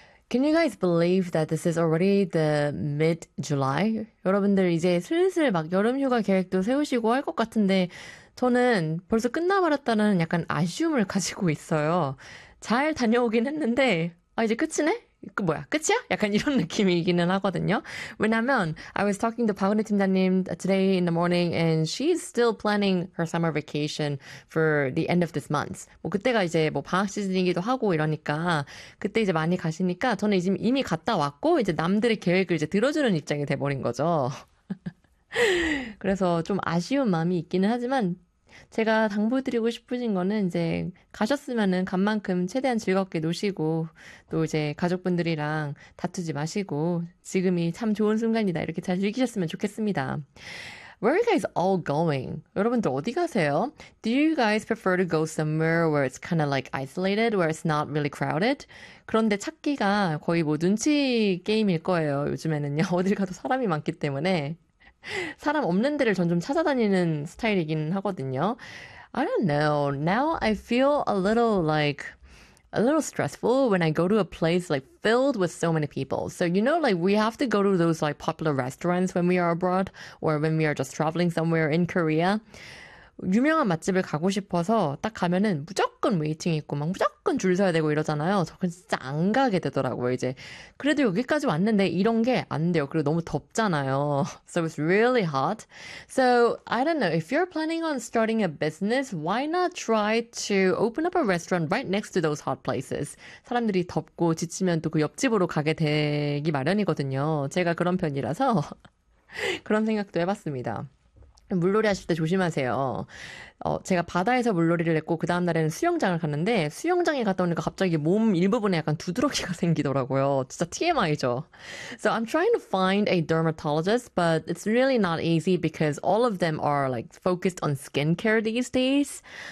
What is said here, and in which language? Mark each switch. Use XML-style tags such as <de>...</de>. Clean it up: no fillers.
<en>Can you guys believe that this is already the mid-July?</en> <ko>여러분들 이제 슬슬 막 여름휴가 계획도 세우시고 할것 같은데 저는 벌써 끝나버렸다는 약간 아쉬움을 가지고 있어요. 잘 다녀오긴 했는데 아 이제 끝이네? 그 뭐야? 끝이야? 약간 이런 느낌이기는 하거든요. 왜냐면</ko> <en>I was talking to 박은혜 팀장님 today in the morning and she's still planning her summer vacation for the end of this month.</en> <ko>뭐 그때가 이제 뭐 방학 시즌이기도 하고 이러니까 그때 이제 많이 가시니까 저는 이제 이미 갔다 왔고 이제 남들의 계획을 이제 들어주는 입장이 돼버린 거죠. 그래서 좀 아쉬운 마음이 있기는 하지만 제가 당부드리고 싶으신 거는 이제 가셨으면은 간 만큼 최대한 즐겁게 노시고 또 이제 가족분들이랑 다투지 마시고 지금이 참 좋은 순간이다 이렇게 잘 즐기셨으면 좋겠습니다.</ko> <en>Where are you guys all going?</en> <ko>여러분들 어디 가세요?</ko> <en>Do you guys prefer to go somewhere where it's kind of like isolated, where it's not really crowded?</en> <ko>그런데 찾기가 거의 뭐 눈치 게임일 거예요. 요즘에는요. 어딜 가도 사람이 많기 때문에. 사람 없는 데를 전좀 찾아다니는 스타일이긴 하거든요.</ko> <en>I don't know. Now I feel a little stressful when I go to a place like filled with so many people. So you know, like we have to go to those like popular restaurants when we are abroad or when we are just traveling somewhere in Korea.</en> <ko>유명한 맛집을 가고 싶어서 딱 가면은 무조건 웨이팅 있고 막 무조건 줄 서야 되고 이러잖아요. 저건 진짜 안 가게 되더라고요, 이제. 그래도 여기까지 왔는데 이런 게안 돼요. 그리고 너무 덥잖아요.</ko> <en>So it's really hot. So I don't know. If you're planning on starting a business, why not try to open up a restaurant right next to those hot places?</en> <ko>사람들이 덥고 지치면 또그 옆집으로 가게 되기 마련이거든요. 제가 그런 편이라서 그런 생각도 해봤습니다. 물놀이 하실 때 조심하세요. 제가 바다에서 물놀이를 했고 그 다음 날에는 수영장을 갔는데 수영장에 갔다 오니까 갑자기 몸 일부분에 약간 두드러기가 생기더라고요. 진짜 TMI죠.</ko> <en>So I'm trying to find a dermatologist, but it's really not easy because all of them are like focused on skincare these days.</en>